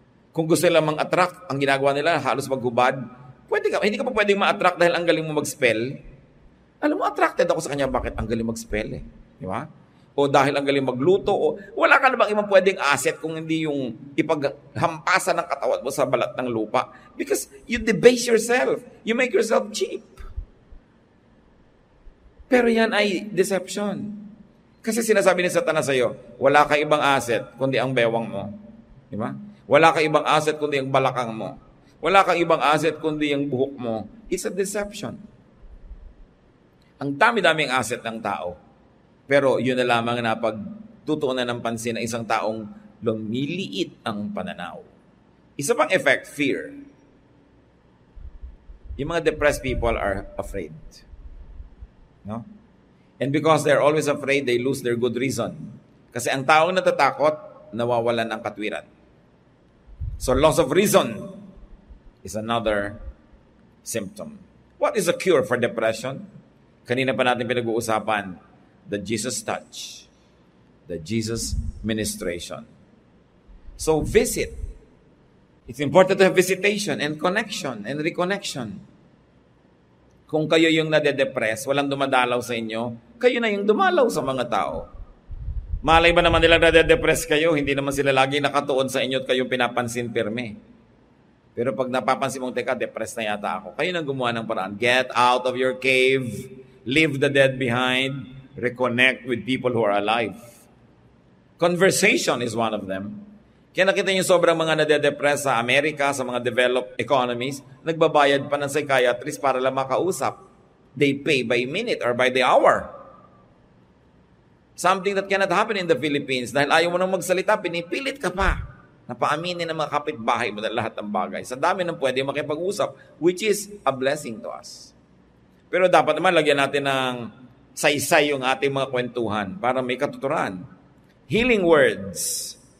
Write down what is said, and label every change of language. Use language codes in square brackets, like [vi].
[tl] Kung gusto nila mang-attract, ang ginagawa nila, halos maghubad. Hindi ka pa pwedeng ma-attract dahil ang galing mo mag-spell. Alam mo, attracted ako sa kanya, bakit ang galing mag-spell eh. Di ba? O dahil ang galing magluto, o wala ka na bang ibang pwedeng asset kung hindi yung ipaghampasan ng katawan mo sa balat ng lupa. [en] Because you debase yourself. You make yourself cheap. [tl] Pero yan ay deception. Kasi sinasabi ni Satanas sa'yo, wala ka ibang asset kundi ang bewang mo. Di ba? Wala ka ibang asset kundi ang balakang mo. Wala kang ibang asset kundi ang buhok mo. [en] It's a deception. [tl] Ang dami-daming asset ng tao. Pero yun na lamang na pagtutuunan ng pansin ng isang taong lumiliit ang pananaw. Isa pang effect, fear. [en] Yung mga depressed people are afraid. No? And because they're always afraid, they lose their good reason. [tl] Kasi ang taong natatakot, nawawalan ng katwiran. [en] So loss of reason is another symptom. What is a cure for depression? [tl] Kanina pa natin pinag-uusapan, [en] the Jesus touch, the Jesus ministration. So visit. It's important to have visitation and connection and reconnection. [tl] Kung kayo yung nade-depress, walang dumadalaw sa inyo, kayo na yung dumalaw sa mga tao. Malay ba naman nila nade-depress kayo, hindi naman sila lagi nakatuon sa inyo at kayong pinapansin pirme. Pero pag napapansin mong, teka, depressed na yata ako, kayo nang gumawa ng paraan. [en] Get out of your cave, leave the dead behind, reconnect with people who are alive. Conversation is one of them. [tl] Kaya nakita niyo sobrang mga nade-depress sa Amerika, sa mga developed economies, nagbabayad pa ng psychiatrist para lang makausap. [en] They pay by minute or by the hour. Something that cannot happen in the Philippines. [tl] Dahil ayaw mo nang magsalita, pinipilit ka pa. Napaaminin ng mga kapitbahay mo na lahat ng bagay. Sa dami ng pwede makipag-usap, [en] which is a blessing to us. [tl] Pero dapat naman lagyan natin ng saysay yung ating mga kwentuhan para may katuturan. [en] Healing words.